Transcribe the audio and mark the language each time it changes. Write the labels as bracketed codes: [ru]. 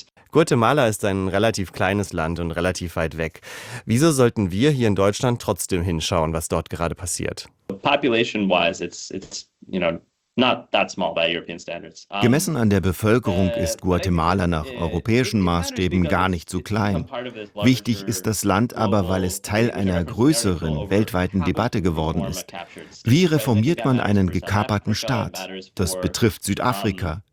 [de] Guatemala ist ein relativ kleines Land und relativ weit weg. Wieso sollten wir hier in Deutschland trotzdem hinschauen, was dort gerade passiert? [en] Population-wise, not that small by European standards. [de] Gemessen an der Bevölkerung ist Guatemala nach europäischen Maßstäben gar nicht so klein. Wichtig ist das Land aber, weil es Teil einer größeren weltweiten Debatte geworden ist. Wie reformiert man einen gekaperten Staat? Das betrifft Südafrika.